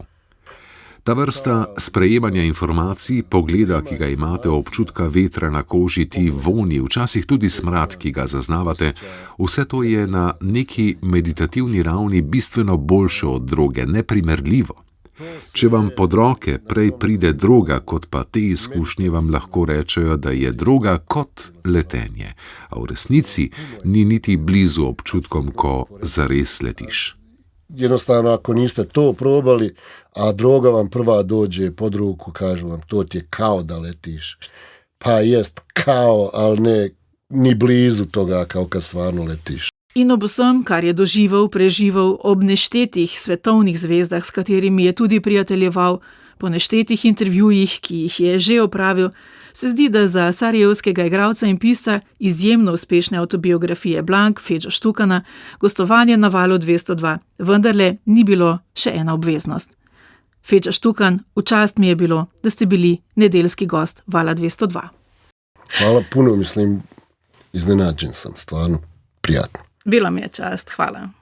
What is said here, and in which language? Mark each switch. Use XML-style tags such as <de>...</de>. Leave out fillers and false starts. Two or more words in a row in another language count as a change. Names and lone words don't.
<sl>Ta vrsta sprejemanja informacij, pogleda, ki ga imate, občutka vetra na koži, ti vonji, včasih tudi smrad, ki ga zaznavate, vse to je na neki meditativni ravni bistveno boljše od droge, neprimerljivo. Če vam pod roke prej pride droga, kot pa te izkušnje, vam lahko rečejo, da je droga kot letenje, a v resnici ni niti blizu občutkom, ko zares letiš.</sl> <bs>Jednostavno, ako niste to probali, a droga vam prva dođe pod ruku, kažu vam, to ti je kao da letiš. Pa jest kao, ali ne ni blizu toga kao kad stvarno letiš.</bs> <sl>In ob vsem, kar je doživel, preživel, ob neštetih svetovnih zvezdah, s katerimi je tudi prijateljeval, po neštetih intervjujih, ki jih je že opravil, se zdi, da za sarajevskega igralca in pisca izjemno uspešne avtobiografije Blank, Feđo Štukana, gostovanje na Valu 202 vendarle ni bilo še ena obveznost. Feđa Štukan, v čast mi je bilo, da ste bili nedeljski gost Vala 202.</sl> <bs>Hvala puno, mislim, iznenađen sam, stvarno prijatno. Bilo mi je čast, hvala.</bs>